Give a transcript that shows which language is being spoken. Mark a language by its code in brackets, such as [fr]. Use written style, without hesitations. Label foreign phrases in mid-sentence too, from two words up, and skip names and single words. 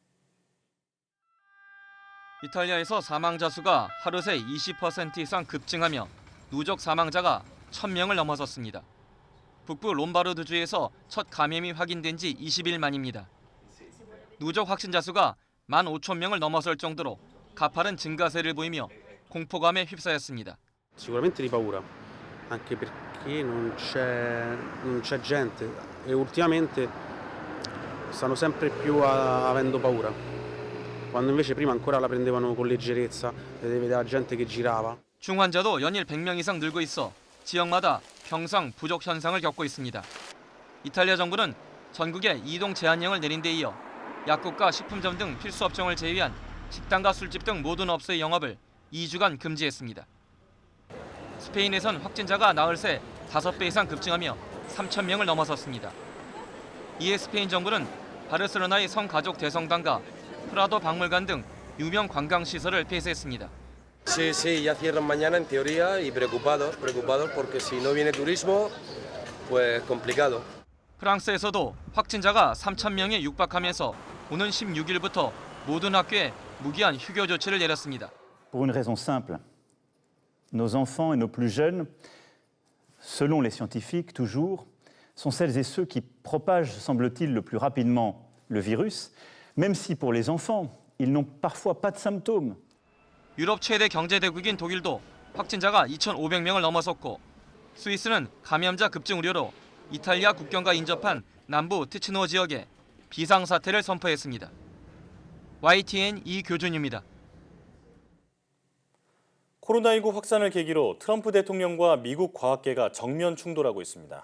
[ko] 이탈리아에서 사망자 수가 하루 새 20% 이상 급증하며 누적 사망자가 1,000명을 넘어섰습니다. 북부 롬바르드주에서 첫 감염이 확인된 지 20일 만입니다. 누적 확진자 수가 15,000명을 넘어설 정도로 가파른 증가세를 보이며 공포감에 휩싸였습니다. [it] Sicuramente di paura, anche perché non c'è gente e ultimamente stanno sempre più avendo paura. Quando invece prima ancora la prendevano con leggerezza, vedeva gente che girava. [ko] 중환자도 연일 100명 이상 늘고 있어 지역마다 병상 부족 현상을 겪고 있습니다. 이탈리아 정부는 전국에 이동 제한령을 내린 데 이어 약국과 식품점 등 필수 업종을 제외한 식당과 술집 등 모든 업소의 영업을 2주간 금지했습니다. 스페인에선 확진자가 나흘 새 5배 이상 급증하며 3,000명을 넘어섰습니다. 이에 스페인 정부는 바르셀로나의 성가족 대성당과 프라도 박물관 등 유명 관광시설을 폐쇄했습니다. [es] Sí, ya cierran mañana en teoría y preocupados porque si no viene turismo, pues complicado. [ko] 프랑스에서도 확진자가 3,000명에 육박하면서 오는 16일부터 모든 학교에 무기한 휴교 조치를 내렸습니다. [fr] Pour une raison simple. Nos enfants et nos plus jeunes, selon les scientifiques toujours, sont celles et ceux qui propagent, semble-t-il, le plus rapidement le virus, même si pour les enfants, ils n'ont parfois pas de symptômes. [ko] 유럽 최대 경제대국인 독일도 확진자가 2,500명을 넘어섰고 스위스는 감염자 급증 우려로 이탈리아 국경과 인접한 남부 티치노 지역에 비상사태를 선포했습니다. YTN 이교준입니다. 코로나19 확산을 계기로 트럼프 대통령과 미국 과학계가 정면 충돌하고 있습니다.